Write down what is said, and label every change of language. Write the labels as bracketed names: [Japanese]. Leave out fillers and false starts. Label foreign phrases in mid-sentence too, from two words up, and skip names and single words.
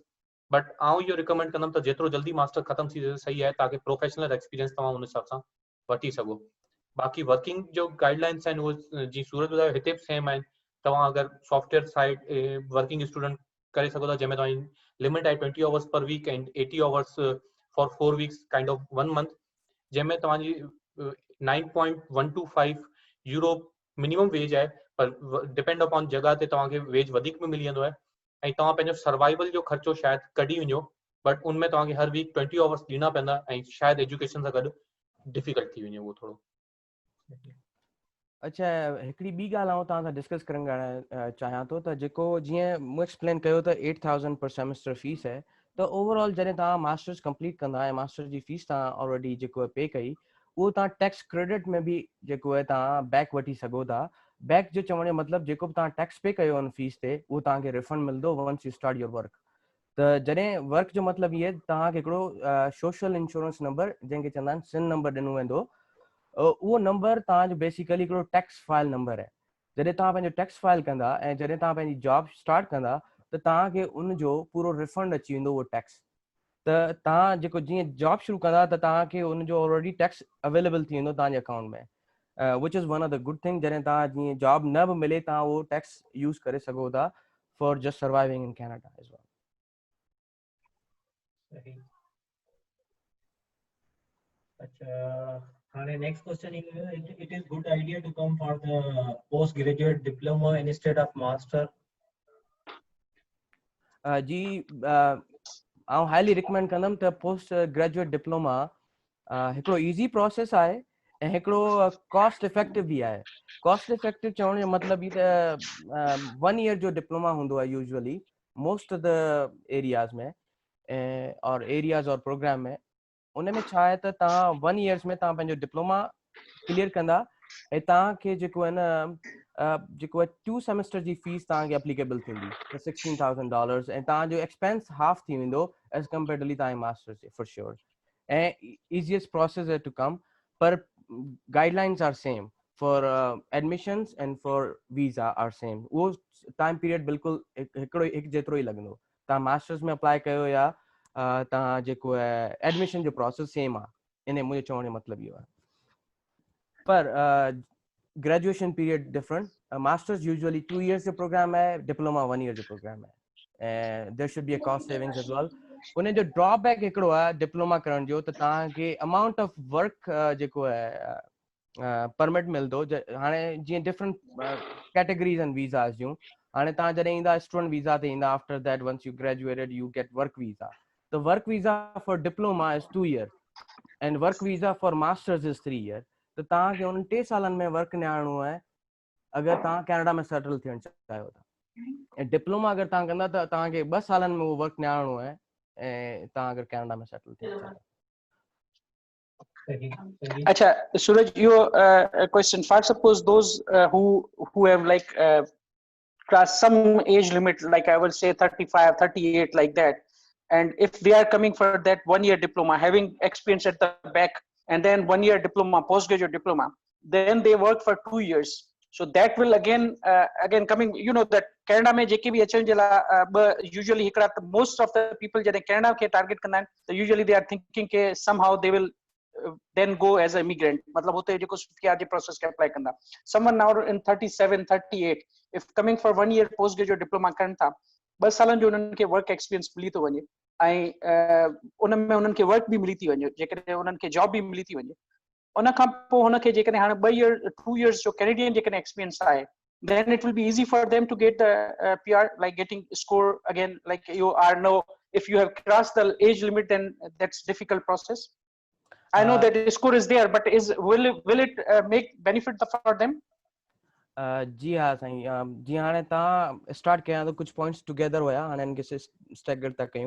[Sindhi] बट आउं इहो रिकमेंड कंदुमि त जेतिरो जल्दी मास्टर ख़तमु थी सही आहे, ताकि [English] professional experience [Sindhi] तव्हां उन हिसाब सां वठी सघो। बाक़ी वर्किंग जो गाइडलाइंस आहिनि उहे जीअं सूरत ॿुधायो हिते बि सेम आहिनि। तव्हां अगरि [English] software side working student [Sindhi] करे सघो था, जंहिंमें तव्हांजी लिमिट आहे [English] 20 hours per week and 80 hours for 4 weeks kind of 1 month, [Sindhi] जंहिंमें तव्हांजी 9.125 यूरो [English] minimum wage [Sindhi] आहे, पर [English] depend upon [Sindhi] जगह ते तव्हांखे वेज वधीक में मिली वेंदो आहे ऐं तव्हां पंहिंजो सर्वाइवल जो ख़र्चो शायदि कढी वञो, बट उनमें तव्हांखे हर वीक 20 आवर्स ॾियणा पवंदा ऐं शायदि एजुकेशन सां गॾु डिफिकल्ट थी वञे उहो थोरो। अच्छा, हिकिड़ी ॿी ॻाल्हि आउं तव्हां सां डिस्कस करणु चाहियां थो त जेको जीअं मूं एक्सप्लेन कयो त 8,000 [English] per semester fees [Sindhi] आहे, त ओवरऑल जॾहिं तव्हां [English] masters complete [Sindhi] कंदा ऐं मास्टर जी फीस तव्हां ऑलरेडी जेको आहे पे कई, उहो तव्हां [English] tax credit [Sindhi] में बि जेको आहे तव्हां बैक वठी सघो था। बैक जो चवण जो मतिलबु जेको बि तव्हां [English] tax pay [Sindhi] कयो हुन फीस ते उहो तव्हांखे रिफंड मिलंदो [English] once you start your work. [Sindhi] त जॾहिं वर्क जो मतिलबु इहे तव्हांखे हिकिड़ो [English] social insurance number [Sindhi] जंहिंखे चवंदा आहिनि [English] SIN number [Sindhi] ॾिनो वेंदो, उहो नंबर तव्हांजो बेसिकली हिकिड़ो [English] tax file number [Sindhi] आहे। जॾहिं तव्हां पंहिंजो [English] tax file [Sindhi] कंदा ऐं जॾहिं तव्हां पंहिंजी [English] job start [Sindhi] कंदा त तव्हांखे उनजो पूरो रिफंड अची वेंदो उहो टैक्स। त तव्हां जेको जीअं जॉब शुरू कंदा त तव्हांखे उनजो [English] already tax available [Sindhi] थी वेंदो तव्हांजे अकाउंट में, [English] which is one of the good thing. [Sindhi] जॾहिं तव्हां जीअं जॉब न बि मिले तव्हां उहो [English] tax use [Sindhi] करे सघो था [English] for just surviving in Canada as well. [Sindhi] अच्छा, हाणे [English] next question [Sindhi] इहो है, [English] it is good idea to come for the post graduate diploma instead of master. [Sindhi] जी आउं हाईली रिकमेंड कंदुमि त [English] post graduate diploma [Sindhi] हिकिड़ो [English] easy process [Sindhi] आहे ऐं हिकिड़ो [English] cost effective [Sindhi] बि आहे। [English] cost effective [Sindhi] चवण जो मतिलबु ई त 1 ईयर जो डिप्लोमा हूंदो आहे [English] usually most of the areas [Sindhi] में और एरियाज़ और प्रोग्राम में। उन में छा आहे त तव्हां 1 ईयर्स में तव्हां पंहिंजो डिप्लोमा क्लियर कंदा ऐं तव्हांखे जेको आहे न जेको आहे 2 सेमेस्टर जी फीस तव्हांखे एप्लीकेबल थींदी त $16,000 ऐं तव्हांजो एक्सपेंस हाफ थी वेंदो [English] as comparatively [Sindhi] तव्हांजे मास्टर्स जे [English] for sure. and easiest process hai to come, par guidelines are same for admissions and for visa are same. [Sindhi] उहो [English] time period [Sindhi] बिल्कुलु हिकु जेतिरो ई लॻंदो। तव्हां मास्टर्स में अप्लाई कयो या तव्हां जेको आहे एडमिशन जो प्रोसेस सेम आहे, इन मुंहिंजो चवण जो मतिलबु इहो आहे। पर [English] graduation period different, masters usually 2 years [Sindhi] जो प्रोग्राम है, डिप्लोमा 1 ईयर जो प्रोग्राम है ऐं [English] there should be a cost savings as well. [Sindhi] उन जो ड्रॉबैक हिकिड़ो आहे डिप्लोमा करण जो त तव्हांखे [English] amount of work [Sindhi] जेको आहे परमिट मिलंदो। हाणे जीअं [English] different categories [Sindhi] आहिनि वीज़ास जूं, हाणे तव्हां जॾहिं ईंदा [English] student visa [Sindhi] ते ईंदा, [English] after that once you graduated you get work visa. the work visa for diploma is 2 years and work visa for masters is 3 years. [Sindhi] त तव्हांखे उन 3 सालनि में वर्क न्याणो आहे अगरि तव्हां कनाडा में सेटल थियणु चाहियो था. ऐं डिप्लोमा अगरि तव्हां कंदा त तव्हांखे 2 सालनि में उहो वर्क न्याणो आहे ऐं तव्हां अगरि कनाडा में सेटल थियणु चाहियो. [English] Acha, Suraj, your question. For suppose those who have like crossed some age limit, like I will say 35, 38, like that, and if they are coming for that 1 year diploma, having experience at the back, and then 1 year diploma, postgraduate diploma, then they work for 2 years. So that will again coming, you know, that Canada [Sindhi] में जेकी भी अचन जेला [English] usually most of the people [Sindhi] jade Canada ke target karna, [English] so usually they are thinking ke somehow they will then go as an immigrant. [Hindi] matlab hote hai jo PRJ process ke apply karna. [English] Someone now in 37, 38, if coming for 1 year postgraduate diploma [Hindi] करना था, [Sindhi] 2 सालन जो उन्हनि खे वर्क एक्सपीरियंस मिली थो वञे ऐं उन में उन्हनि खे वर्क बि मिली थी वञे, जेकॾहिं उन्हनि खे जॉब बि मिली थी वञे. उन खां पोइ हुनखे जेकॾहिं हाणे 2 years जो कैनेडियन जेकॾहिं एक्सपीरियंस आहे, [English] then it will be easy for them to get the PR, like getting score again, like you are no, if you have crossed the age limit, then that's difficult process. I know that the score is there, but will it make benefit for them? [Sindhi] जी हाँ साईं, जी हाणे तव्हां स्टार्ट कयां त कुझु [English] points together [Sindhi] हुया, हाणे हिनखे स्टैगर था कयूं.